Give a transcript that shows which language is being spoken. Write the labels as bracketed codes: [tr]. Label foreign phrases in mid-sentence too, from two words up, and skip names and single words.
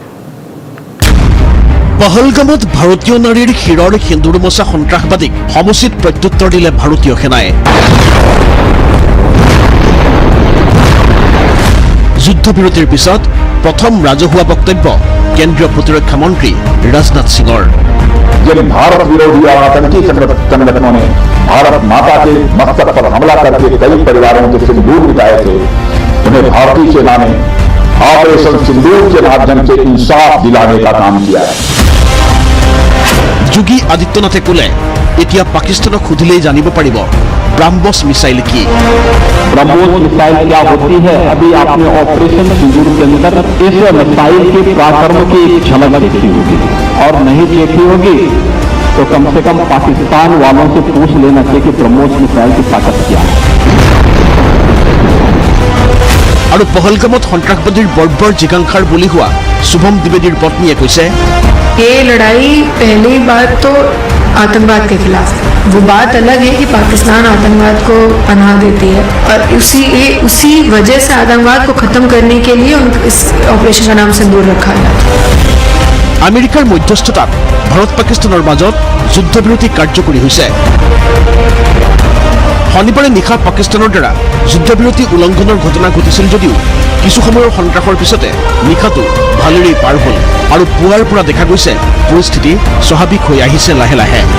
[as] পহলগামত ভাৰতীয় নাৰীৰ শিৰৰ সিন্দুৰ মচা সন্ত্ৰাসবাদীক সমুচিত প্ৰত্যুত্তৰ দিলে ভাৰতীয় সেনাই যুদ্ধবিৰতিৰ পিছত প্ৰথম ৰাজহুৱা বক্তব্য কেন্দ্ৰীয় প্ৰতিৰক্ষা মন্ত্ৰী ৰাজনাথ সিঙৰ [hi] जब भारत विरोधी और आतंकी संगठनों ने भारत माता के मस्तक पर हमला करके कई परिवारों के सिंदूर मिटाए थे उन्हें भारतीय सेना ने ऑपरेशन सिंदूर के माध्यम से इंसाफ दिलाने का काम किया है [as] যোগী আদিত্যনাথে ক'লে এতিয়া পাকিস্তানক সুধিলেই জানিব পাৰিব ব্ৰাহ্মছ মিছাইল কি [hi] ब्रह्मोस मिसाइल क्या होती है अभी आपने ऑपरेशन सिंदूर के अंदर इस मिसाइल के पराक्रम की एक झलक देखी होगी और नहीं देखी होगी तो कम से कम पाकिस्तान वालों से पूछ लेना चाहिए कि ब्रह्मोस मिसाइल की ताकत क्या है [as] আৰু পহলগামত সন্ত্ৰাসবাদীৰ বৰ্বৰ জিগাংখাৰ বলি হোৱা শুভম দ্বিবেদীৰ পত্নীয়ে কৈছে [hi] ये लड़ाई पहली बात तो आतंकवाद के खिलाफ है वो बात अलग है कि पाकिस्तान आतंकवाद को पनाह देती है और उसी वजह से आतंकवाद को खत्म करने के लिए इस ऑपरेशन का नाम सिंदूर रखा गया [as] আমেৰিকাৰ মধ্যস্থতাত ভাৰত পাকিস্তানৰ মাজত যুদ্ধবিৰতি কাৰ্যকৰী হৈছে শনিবাৰে নিশা পাকিস্তানৰ দ্বাৰা যুদ্ধবিৰতি উলংঘনৰ ঘটনা ঘটিছিল যদিও কিছু সময়ৰ সন্ত্ৰাসৰ পিছতে নিশাটো ভালেৰেই পাৰ হ'ল আৰু পুৱাৰ পৰা দেখা গৈছে পৰিস্থিতি স্বাভাৱিক হৈ আহিছে লাহে লাহে